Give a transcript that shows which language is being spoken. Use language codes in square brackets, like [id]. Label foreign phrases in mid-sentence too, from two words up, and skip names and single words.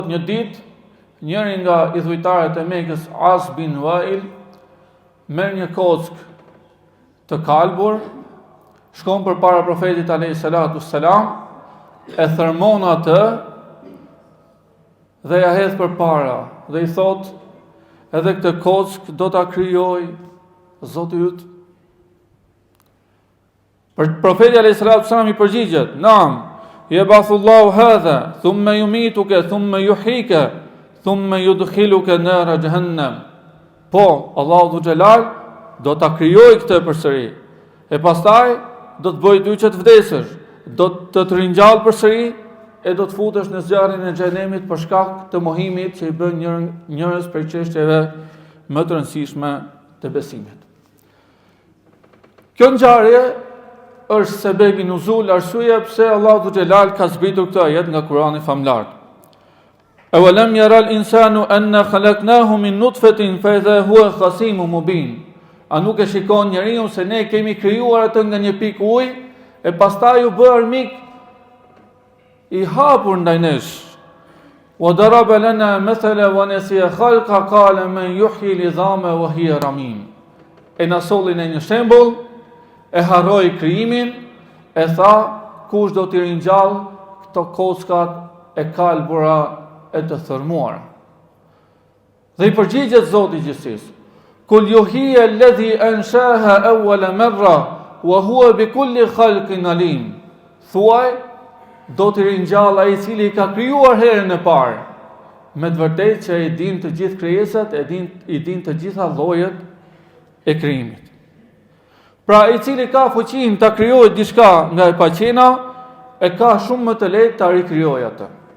[sq] Një ditë, njëri nga idhujtarët e Mekës, As bin Wail, merr një kock të kalbur, shkon përpara profetit [ar] عليه الصلاة والسلام, [sq] e thërmon atë dhe ja hedh përpara dhe i thot: edhe këtë kock do ta krijoj Zoti yt. [ar] Profeti عليه الصلاة والسلام [sq] i përgjigjet: [ar] "نعم، يبعث الله هذا، ثم يميتك، ثم يحييك، ثم يدخلك نار جهنم." [sq] Po, Allahu [ar] ذو الجلال [sq] do ta krijoj këtë përsëri. E pastaj do të bëj ty që të vdesësh, do të ringjall përsëri e do të futesh në zjarrin e xhenemit për shkak të mohimit që i bën njërës prej çështjeve më të rëndësishme të besimit. Kjo ngjarje është sebebi nuzul, arsyeja pse Allahu [ar] ذو الجلال [sq] ka zbritur këtë ajet nga Kurani famlar. [ar] أولم ير الإنسان أنا خلقناه من نطفة فإذا هو خصيم مبين. [sq] A nuk e shikon njeriu se ne kemi krijuar atë nga një pikë ujë e pastaj u bë armik i hapur ndaj nesh. [ar] وضرب لنا مثلا ونسي خلقه قال من يحيي العظام وهي رميم. [sq] E na solli në një shembull, e harroi krijimin, e tha: kush do t'i ringjall këto kockat e kalbura e të thërmuara. Dhe i përgjigjet Zoti i gjithësisë: [ar] قل يحييها الذي أنشأها أول مرة وهو بكل خلق عليم. [sq] Thuaj, do t'i ringjall ai i cili ka krijuar herën e parë. Me të vërtetë që i din të gjithë krijesat, i din të gjitha llojet e krijimit. Pra i cili ka fuqinë ta krijojë diçka nga e paqena, e ka shumë më të lehtë ta rikrijojë atë.